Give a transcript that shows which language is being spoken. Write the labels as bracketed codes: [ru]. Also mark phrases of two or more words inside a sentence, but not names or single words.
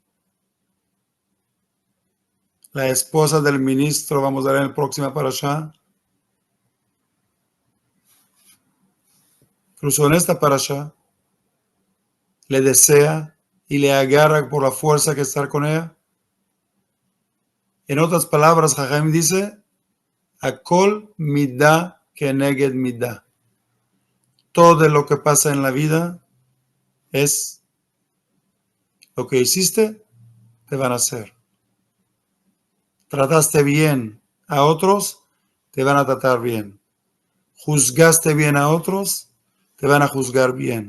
[es] La esposa del ministro, vamos a ver en la próxima parashá, incluso en esta parashá, le desea y le agarra por la fuerza que estar con ella. En otras palabras, Jajam dice, [he] הכל מדה כנגד מדה. [es] Todo lo que pasa en la vida es lo que hiciste, te van a hacer. Trataste bien a otros, te van a tratar bien. Juzgaste bien a otros, te van a juzgar bien.